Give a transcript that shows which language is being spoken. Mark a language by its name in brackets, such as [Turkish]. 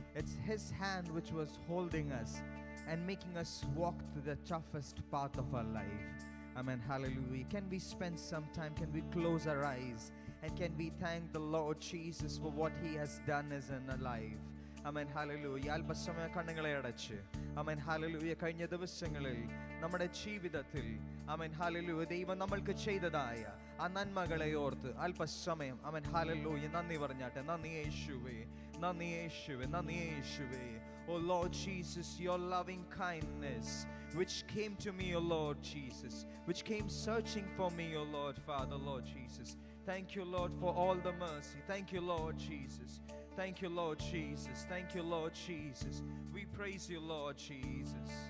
[English] It's His hand which was holding us and making us walk through the toughest part of our life. Amen. Hallelujah. Can we spend some time, can we close our eyes and can we thank the Lord Jesus for what He has done as in our life? Amen. Hallelujah. [Malayalam] അല്പസമയം കണ്ണുകളെ അടച്ച് amen hallelujah കഴിഞ്ഞ ദിവസങ്ങളിൽ നമ്മുടെ ജീവിതത്തിൽ amen hallelujah ദൈവം നമ്മൾക്ക് ചെയ്തതായ ആ നന്മകളെ ഓർത്ത് അല്പസമയം ആമേൻ ഹല്ലേലൂയ നന്ദി പറഞ്ഞാട്ടെ. നന്ദി യേശുവേ, നന്ദി യേശുവേ, നന്ദി യേശുവേ. [English] Oh Lord Jesus, your loving kindness which came to me, O Lord Jesus, which came searching for me, O Lord Father, Lord Jesus. Thank you, Lord, for all the mercy. Thank you, Lord Jesus. Thank you, Lord Jesus. Thank you, Lord Jesus. We praise you, Lord Jesus.